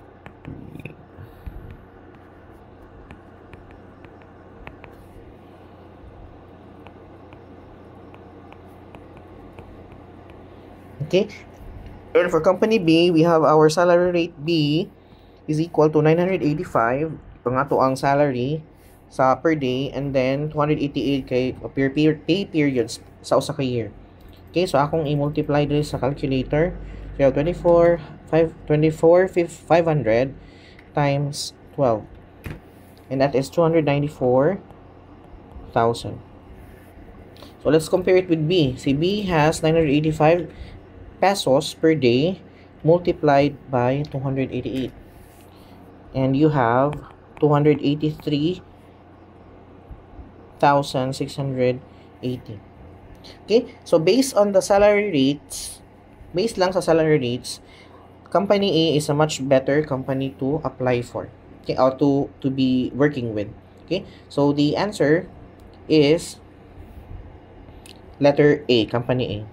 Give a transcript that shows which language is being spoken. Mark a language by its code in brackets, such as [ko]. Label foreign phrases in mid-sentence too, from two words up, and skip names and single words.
[en] Okay, and for company B, we have our salary rate B is equal to 985 [ceb] ang ato ang salary sa per day, [en] and then 288 [ceb] kay pay periods sa usa ka year. [en] Okay, so [ceb] akong i-multiply [en] this sa calculator. So 24,500 times 12, and that is 294,000. So let's compare it with B. Si B has 985 pesos per day multiplied by 288, and you have 283,680. Okay, so based on the salary rates, based [ceb] lang sa [en] salary rates, company A is a much better company to apply for, okay, or to be working with. Okay, so the answer is letter A, company A.